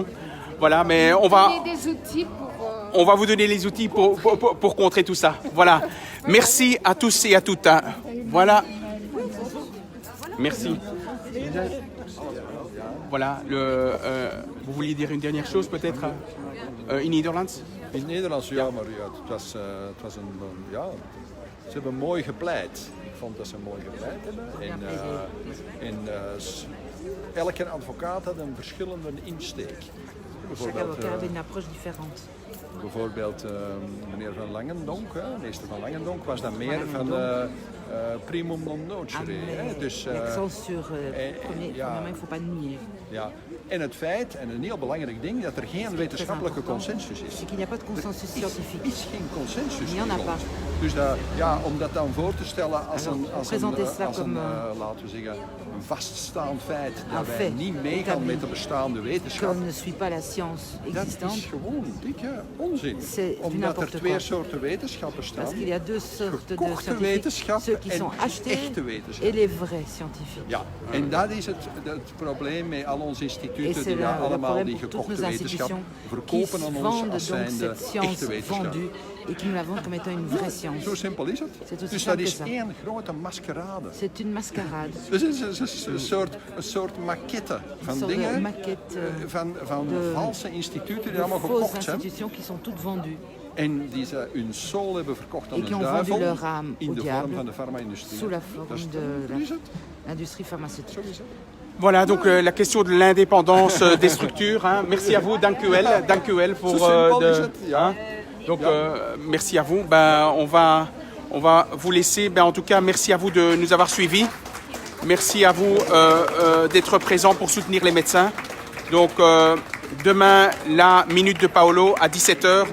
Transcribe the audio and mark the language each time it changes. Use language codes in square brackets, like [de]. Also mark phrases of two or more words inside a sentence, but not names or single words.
[fr] Voilà, mais on va vous donner les outils pour contrer tout ça. Voilà. Merci à tous et à toutes. Hein. Voilà. Merci. Voilà. Vous vouliez dire une dernière chose peut-être [nl] in Nederlands? In het Nederlands, ja, maar ja, het was een, ja, ze hebben mooi gepleit. Ik vond dat ze mooi gepleit hebben. Elke advocaat had een verschillende insteek. [fr] Chaque avocat avait une approche différente. [nl] Bijvoorbeeld meneer Van Langendonk, meester Van Langendonk, was dan meer van [la] primum non nocere. [fr] Dus l'accent sur premièrement, il ne faut pas nier. [nl] Ja. En het feit, en een heel belangrijk ding, dat er geen wetenschappelijke consensus is. [fr] Il n'y a pas de consensus scientifique. [nl] Er is geen consensus. [fr] Il n'y en a pas. [nl] Dus om dat dan voor te stellen als een laten we zeggen, een vaststaand feit, dat wij niet meegaan met de bestaande wetenschap. [fr] On ne suit pas la science existante. [nl] Dat is gewoon dikke onzin. Omdat er twee soorten wetenschappen staan. [fr] Parce qu'il y a deux sortes de [nl] gekochte wetenschappen [fr] ceux qui sont achetés [nl] echte wetenschappen. [fr] Et les vrais scientifiques. [nl] Ja, en dat is het probleem met al onze instituten die allemaal die gekochte wetenschap verkopen aan ons als zijnde echte wetenschap. [fr] Et qui nous la vendent comme étant une vraie science. [nl] Zo simpel is het. Dus dat is één grote maskerade. [fr] C'est une mascarade. [nl] Dus het is een soort maquette van dingen, van valse instituten die allemaal gekocht zijn. [fr] Qui sont toutes vendues. [nl] En die ze hun soul hebben verkocht aan de duivel in de vorm van de farma-industrie. [fr] Sous la forme de l'industrie pharmaceutique. Voilà, donc la question de l'indépendance des structures. Hein. Merci à vous, [nl] dank u wel [fr] pour... Donc merci à vous. On va vous laisser. En tout cas, merci à vous de nous avoir suivis. Merci à vous d'être présents pour soutenir les médecins. Donc demain, la minute de Paolo à 17h.